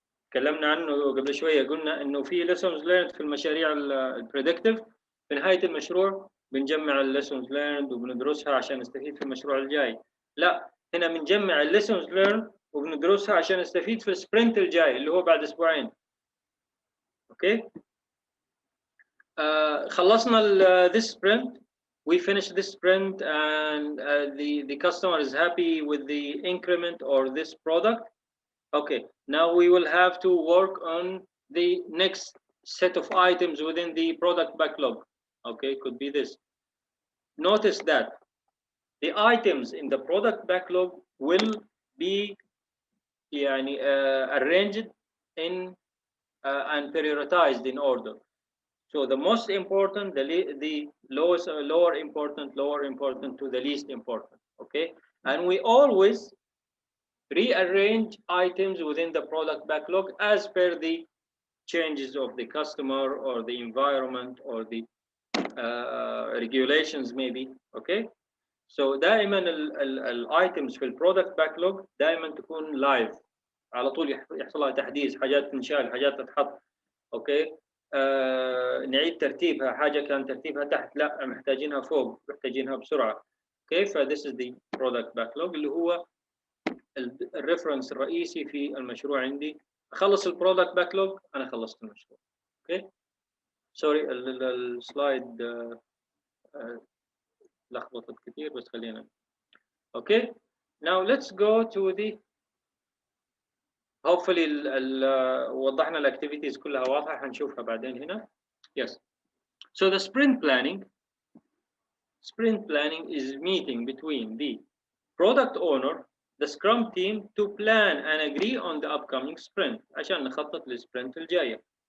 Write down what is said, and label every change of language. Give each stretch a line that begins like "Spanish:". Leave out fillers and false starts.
Arabic: تكلمنا عنه قبل شويه، قلنا انه في lessons learned في المشاريع البريدكتيف، في نهايه المشروع بنجمع الليسونز learned وبندرسها عشان نستفيد في المشروع الجاي. لا، هنا بنجمع الليسونز learned وبندرسها عشان نستفيد في السبرنت الجاي اللي هو بعد اسبوعين. اوكي، خلصنا
English: this sprint, we finished this sprint and the customer is happy with the increment or this product. Okay, now we will have to work on the next set of items within the product backlog. Okay, could be this. Notice that the items in the product backlog will be arranged in and prioritized in order. So the most important, the lowest, lower important to the least important. Okay, and we always rearrange items within the product backlog as per the changes of the customer or the environment or the regulations maybe.
Arabic: Okay, so دائما الايتمز في البرودكت باكلوج دائما تكون لايف، على طول يحصل لها تحديث، حاجات تنشال، حاجات تتحط. اوكي، نعيد ترتيبها، حاجه كان ترتيبها تحت لا محتاجينها فوق، محتاجينها بسرعه. اوكي، ف
English: this is the product backlog
Arabic: اللي هو الريفرنس الرئيسي في المشروع عندي. اخلص البرودكت باكلوج انا خلصت المشروع. اوكي، سوري السلايد لخبطت كثير بس خلينا. اوكي،
English: now let's go to the hopefully
Arabic: وضحنا الاكتيفيتيز كلها واضحه، حنشوفها بعدين هنا.
English: yes, so the sprint planning is meeting between the product owner, the scrum team to plan and agree on the upcoming sprint
Arabic: عشان نخطط للسبرنت الجايه.